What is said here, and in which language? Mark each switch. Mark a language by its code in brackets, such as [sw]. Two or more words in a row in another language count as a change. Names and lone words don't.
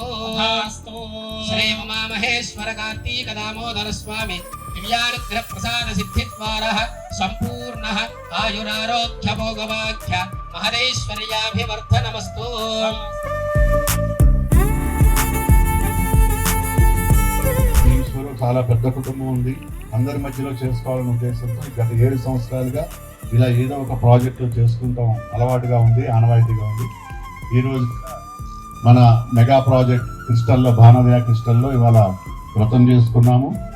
[sa] श्री उमा महेश्वर कार्तिक दामोदर स्वामी दिव्यानुग्रह प्रसाद सिद्धिद्वारा संपूर्ण आयुरारोग्य भोगवाक्य महदेश्वर्याभिवर्धनमस्तु। [te] చాలా పెద్ద కుటుంబం ఉంది, అందరి మధ్యలో చేసుకోవాలనే ఉద్దేశంతో గత 7 సంవత్సరాలుగా ఇలా ఏదో ఒక ప్రాజెక్టు చేసుకుంటాం అలవాటుగా ఉంది, ఆనవాయితీగా ఉంది. ఈరోజు మన [en] mega project [te] క్రిస్టల్లో, భానోదయ క్రిస్టల్లో ఇవాళ వ్రతం చేసుకున్నాము.